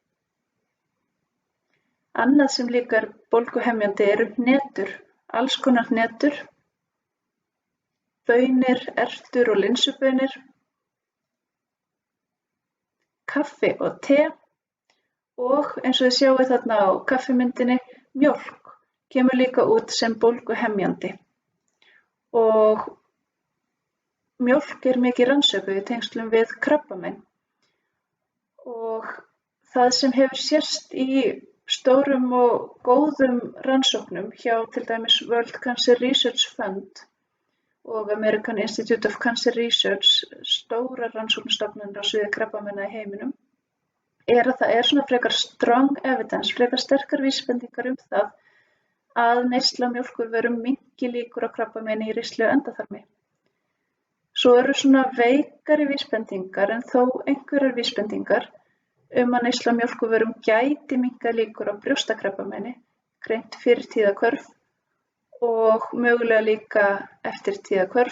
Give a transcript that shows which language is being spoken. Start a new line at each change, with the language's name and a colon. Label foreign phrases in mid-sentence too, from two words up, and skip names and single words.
Icelandic: Annað sem líka er bólguhemjandi eru hnetur, alls konar hnetur, baunir, ertur og linsubaunir, kaffi og te og eins og þið sjáið þarna á kaffimyndinni, mjólk kemur líka út sem bólguhemjandi. Og mjólk er mikið rannsökuð í tengslum við krabbamein. Og það sem hefur sést í stórum og góðum rannsóknum hjá til dæmis World Cancer Research Fund og American Institute of Cancer Research, stórar rannsóknarstofnanir á sviði krabbameina í heiminum, er að það er svona frekar
English: strong evidence,
Icelandic: frekar sterkar vísbendingar um það að neysla á mjólkurvörum minnki líkur á krabbameini í ristli og endaþarmi. Svo eru svona veikari vísbendingar en þó einhverjar vísbendingar að neysla á mjólkurvörum gæti minnkað líkur á brjóstakrabbameini, greint fyrir tíðahvörf og mögulega líka eftir tíðahvörf.